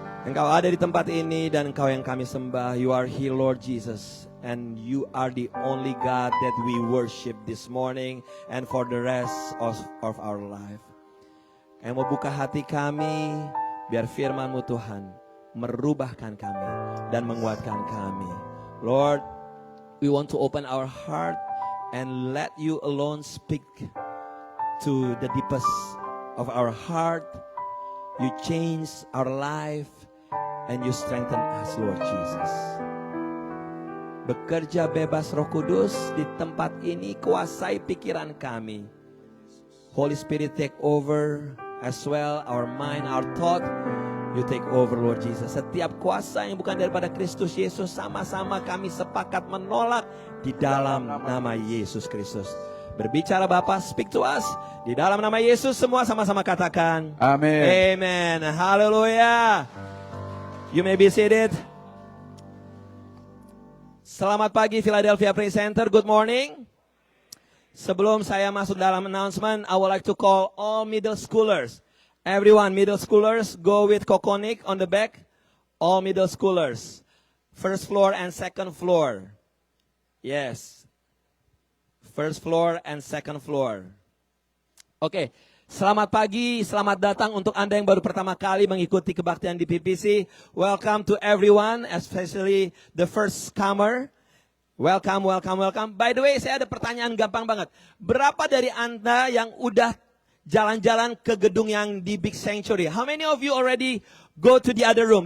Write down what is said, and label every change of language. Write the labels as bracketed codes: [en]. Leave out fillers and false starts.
[id] Engkau ada di tempat ini dan Engkau yang kami sembah. [en] You are here, Lord Jesus, and you are the only God that we worship this morning and for the rest of our life. [id] Yang mau buka hati kami, biar firman-Mu Tuhan merubahkan kami dan menguatkan kami. [en] Lord, we want to open our heart and let you alone speak to the deepest of our heart. You change our life and you strengthen us, Lord Jesus. [id] Bekerja bebas Roh Kudus di tempat ini, kuasai pikiran kami. [en] Holy Spirit take over as well our mind, our thought. You take over, Lord Jesus. [id] Setiap kuasa yang bukan daripada Kristus Yesus, sama-sama kami sepakat menolak di dalam nama Yesus Kristus. Berbicara Bapa, [en] speak to us. [id] Di dalam nama Yesus semua sama-sama katakan. Amin. [en] Amen. Haleluya. You may be seated. [id] Selamat pagi [en] Philadelphia Praise Center. Good morning. [id] Sebelum saya masuk dalam [en] announcement, I would like to call all middle schoolers. Everyone, middle schoolers, go with Kokonik on the back. All middle schoolers. First floor and second floor. Yes. First floor and second floor. Oke. [id] Selamat pagi, selamat datang untuk Anda yang baru pertama kali mengikuti kebaktian di PPC. [en] Welcome to everyone, especially the first comer. Welcome, welcome, welcome. By the way, [id] saya ada pertanyaan gampang banget. Berapa dari Anda yang udah jalan-jalan ke gedung yang di Big Sanctuary? [en] How many of you already go to the other room?